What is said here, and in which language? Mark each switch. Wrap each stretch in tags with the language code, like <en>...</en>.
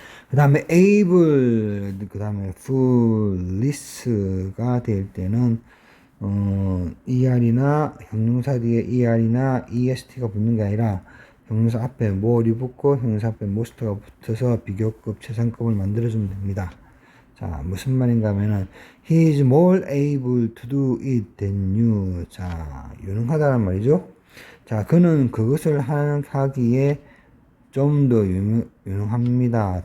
<ko>그 다음에 able, 그 다음에 foolish가 될 때는 er이나 형용사 뒤에 er이나 est가 붙는 게 아니라 형용사 앞에 more이 붙고 형용사 앞에 most가 붙어서 비교급 최상급을 만들어주면 됩니다. 자, 무슨 말인가 하면은</ko> <en>he is more able to do it than you.</en> <ko>자, 유능하다는 말이죠. 자, 그는 그것을 하기에 좀 더 유능합니다.</ko>